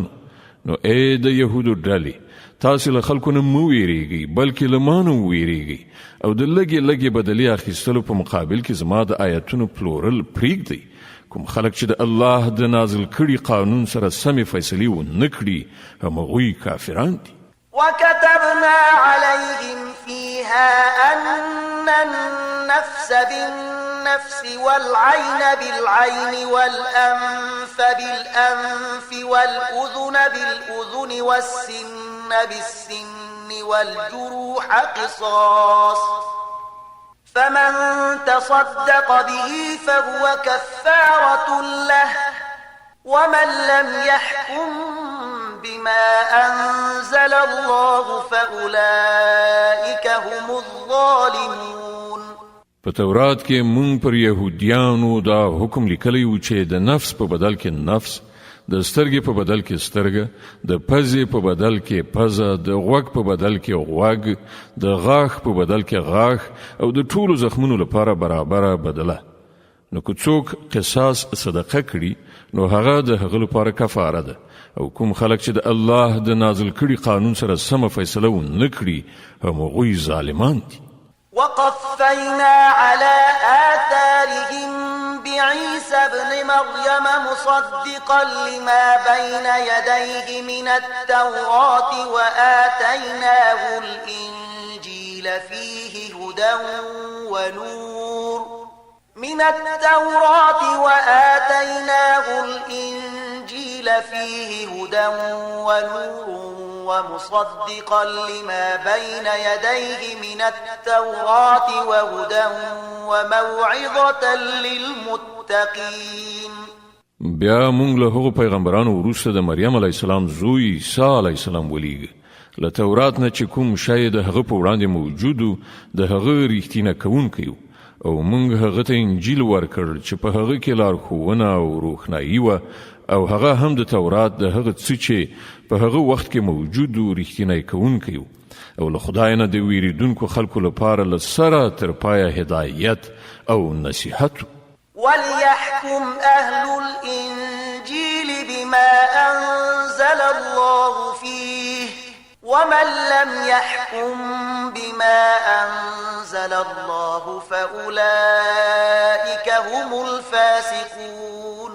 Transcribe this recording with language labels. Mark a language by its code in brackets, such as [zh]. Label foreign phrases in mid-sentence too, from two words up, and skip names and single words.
[ps] نو ای د یهودو ډلې، تاسو له خلکو نه مو ویریږئ بلکې له ما نه ویریږئ، او د لږې لږې بدلې اخیستلو په مقابل کې زما د آیتونو پلورل پرېږدئ. کوم خلک چې د الله د نازل کړي قانون سره سمې فیصلې ونه کړي همغوی کافران دي. [ar] وكتبنا عليهم فيها أن النفس بالنفس والعين بالعين والأنف بالأنف والأذن بالأذن والسن بالسن والجروح قصاص، فمن تصدق به فهو كفارة له، ومن لم يحكم بما أنزل الله فأولئك هم الظالمون. [ps] په تورات کې مونږ پر یهودیانو دا حکم لیکلی و چې د نفس په بدل کې نفس، د سترګې په بدل کې سترګه، د پزې په بدل کې پزه، د غوږ په بدل کې غوږ، د غاښ په بدل کې غاښ، او د ټولو زخمونو لپاره برابره بدله. نو که څوک قصاص صدقه کړي نو هغه د هغه لپاره کفاره ده، او کوم خلک چې د الله د نازل کړي قانون سره سمه فیصله ونه کړي همغوی ظالمان دي. [ar] وقفينا على آثارهم بعيسى ابن مريم مصدقا لما بين يديه من التوراة وآتيناه الإنجيل فيه هدى ونور ومصدقا لما بين يديه من التوراة وهدى وموعظة للمتقين. [ps] بیا مونږ له هغو پیغمبرانو وروسته د مریم [ar] علیه السلام [ps] زوی عیسی [ar] علیه السلام [ps] ولیږه. له تورات نه چې کوم شی د هغه په وړاندې موجودو د هغه ریښتینه کوونکی و، او مونږ هغه ته انجیل ورکړ چې په هغه کې لارښوونه او روښنایي وه، او هغه هم د تورات د هغه څه چې په هغه وخت کې موجود و ریښتینی کوونکی و، او له خدای نه د ویریدونکو خلکو لپاره له سره تر پایه هدایت او نصیحت. [ar] وليحكم أهل الإنجيل بما أنزل الله فيه ومن لم يحكم بما أنزل الله فأولئك هم الفاسقون.